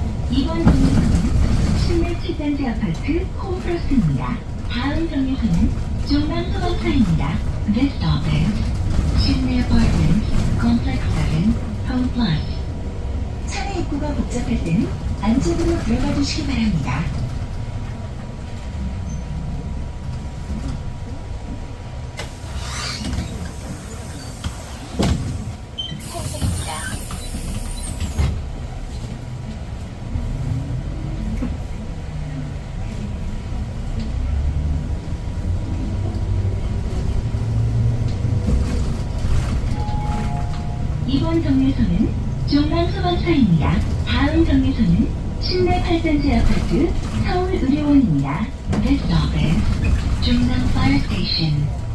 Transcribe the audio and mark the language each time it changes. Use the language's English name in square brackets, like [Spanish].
[Korean] 이번 정류소는 신내 7단지 아파트 홈플러스입니다. 다음 정류소는 종남 소방차입니다. [English] This stop is 신내 Apartments Complex 7 Home Plus. [Korean] 차내 입구가 복잡할 때는 안쪽으로 들어가 주시기 바랍니다. 이번 정류소는 종남 소방차입니다. 다음 정류소는 신내 8단지 아파트 서울의료원입니다. [English] This stop is 종남 Fire Station.